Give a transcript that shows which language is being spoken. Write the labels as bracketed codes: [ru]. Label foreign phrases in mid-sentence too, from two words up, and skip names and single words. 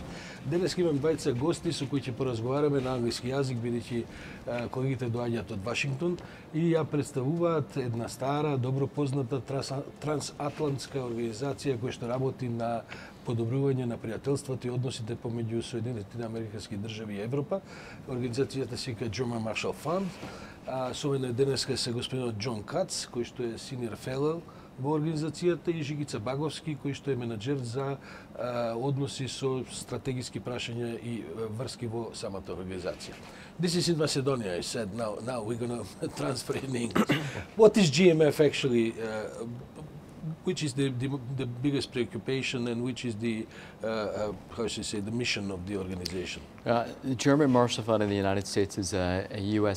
[mk] Денес имам двајца гости со кои ќе поразговараме на англиски јазик, бидејќи колегите доаѓаат од Вашингтон и ја представуваат една стара, добро позната трансатлантска организација која што работи на подобрување на пријателството и односите помеѓу Соединетите Американски држави и Европа. Организацијата се вика German Marshall Fund. Со мене денеска се господинот Џон Кац, кој што е [en] senior fellow [mk] во организацијата, и Жигица Баговски, кој што е менаџер за односи со стратегиски прашања и врски во самата организација. [en] This is in Macedonia, I said. Now we're going to transfer in English. What is GMF actually? Which is the biggest preoccupation, and which is the how should I say, the mission of the organization? The German Marshall Fund in the United States is a U.S.